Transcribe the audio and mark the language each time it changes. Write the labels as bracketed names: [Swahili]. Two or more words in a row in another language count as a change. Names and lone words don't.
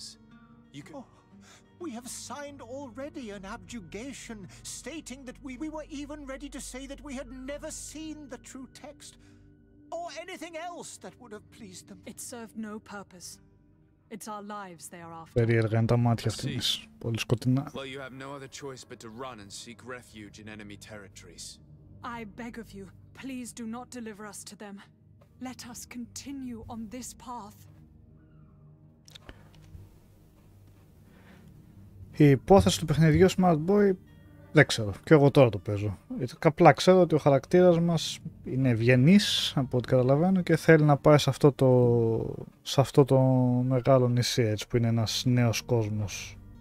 [English] You could... Oh, we have signed already an abjugation stating that we were even ready to say that we had never seen the true text, or anything else that would have pleased them. It served no purpose. It's our lives they are after. [Greek] Περίεργα είναι τα μάτια αυτής. Πολύ σκοτεινά. [English] Well, you have no other choice but to run and seek refuge in enemy territories. I beg of you, please do not deliver us to them. Let us continue on this path. [Greek] Η υπόθεση του παιχνιδιού Smart Boy δεν ξέρω. Και εγώ τώρα το παίζω. Απλά ξέρω ότι ο χαρακτήρας μας είναι ευγενής από ό,τι καταλαβαίνω και θέλει να πάει σε αυτό το μεγάλο νησί, έτσι, που είναι ένας νέος κόσμος.